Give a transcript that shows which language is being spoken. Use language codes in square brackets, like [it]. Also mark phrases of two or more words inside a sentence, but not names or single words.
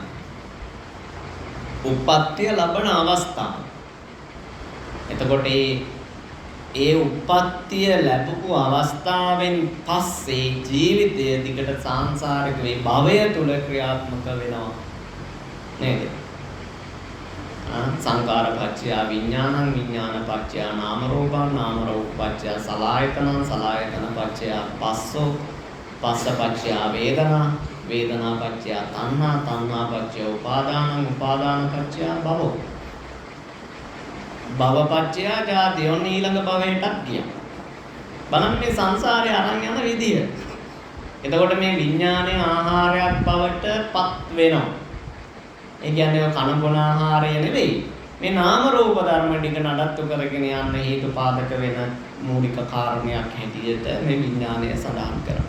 [si] උප්පත්තිය ලබන අවස්ථාව. එතකොට ඒ උප්පත්තිය ලැබපු අවස්ථාවෙන් පස්සේ ජීවිතය දිගට සංසාරික මේ භවය තුල ක්‍රියාත්මක වෙනවා නේද? [pi] සංකාරපච්චය විඥානං විඥානපච්චය නාම රූපං නාම රූපපච්චය සලආයතනං සලආයතනපච්චය පස්සෝ පස්සපච්චය වේදනා වේදනාපච්චය තණ්හා තණ්හාපච්චය උපාදානං උපාදානපච්චය භවෝ භවපච්චය ජාති [si] ඔන්න ඊළඟ භවයටත් ගියා. බලන්න මේ සංසාරේ අරන් යන විදිය. එතකොට මේ විඥානය ආහාරයක් බවට පත් වෙනවා. ඒ කියන්නේ කන බොන ආහාරය නෙවෙයි. මේ නාම රූප ධර්ම ටික නඩත්තු කරගෙන යන්න හේතු පාදක වෙන මූලික කාරණයක් හැටියට මේ විඥානය සඳහන් කරනවා.